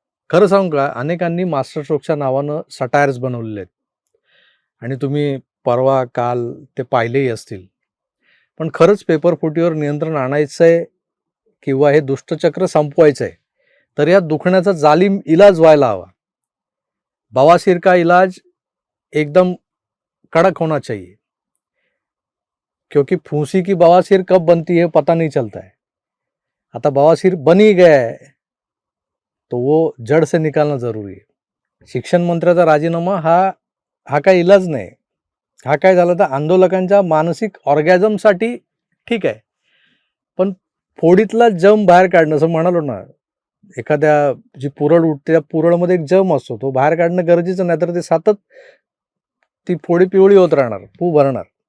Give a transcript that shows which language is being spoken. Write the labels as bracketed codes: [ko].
[mr] खरं सांगू का, अनेकांनी मास्टर स्ट्रोकच्या नावानं सटायर्स बनवलेले आहेत आणि तुम्ही परवा काल ते पाहिलेही असतील. पण खरंच पेपर फुटीवर नियंत्रण आणायचंय किंवा हे दुष्टचक्र संपवायचं आहे, तर या दुखण्याचा जालिम इलाज व्हायला हवा. [hi] बवासीर का इलाज एकदम कड़क होना चाहिए, क्योंकि फूंसी की बवासीर कब बनती है पता नहीं चलता है. आता बवासीर बन ही गया है तो वो जड़ से निकालना जरूरी आहे. [mr] शिक्षण मंत्र्याचा राजीनामा हा काही इलाज नाही. हा काय झाला तर आंदोलकांच्या मानसिक ऑर्गॅझमसाठी ठीक आहे, पण फोडीतला जम बाहेर काढणं, असं म्हणालो ना, एखाद्या जी पुरळ उठते त्या पुरळमध्ये एक जम असतो, तो बाहेर काढणं गरजेचं नाही, तर ते सतत ती फोडी पिवळी होत राहणार, पू भरणार.